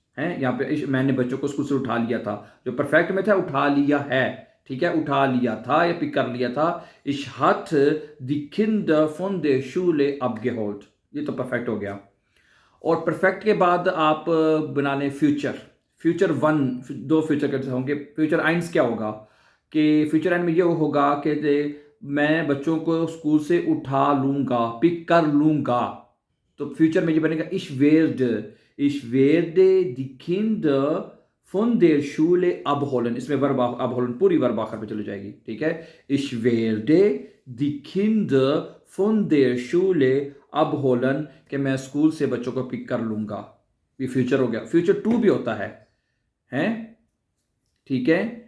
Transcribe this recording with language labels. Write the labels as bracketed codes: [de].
[hi] है यहाँ पे मैंने बच्चों को स्कूल से उठा लिया था, जो परफेक्ट में था उठा लिया है। ठीक है? उठा लिया था या पिक कर लिया था। [de] Ich hatte die Kinder von der Schule abgeholt। [hi] ये तो परफेक्ट हो गया। और परफेक्ट के बाद आप बना लें फ्यूचर। फ्यूचर वन, दो फ्यूचर कैसे होंगे? फ्यूचर आइंस क्या होगा कि फ्यूचर एंड में ये होगा कि मैं बच्चों को स्कूल से उठा लूंगा, पिक कर लूंगा। तो फ्यूचर में ये बनेगा [de] ich werde die Kinder von der Schule abholen। [hi] इसमें वर्ब abholen पूरी वर्ब आखिर पे चली जाएगी। ठीक है? [de] ich werde die Kinder von der Schule abholen [hi] कि मैं स्कूल से बच्चों को पिक कर लूंगा। ये फ्यूचर हो गया। फ्यूचर टू भी होता है, हैं? ठीक है?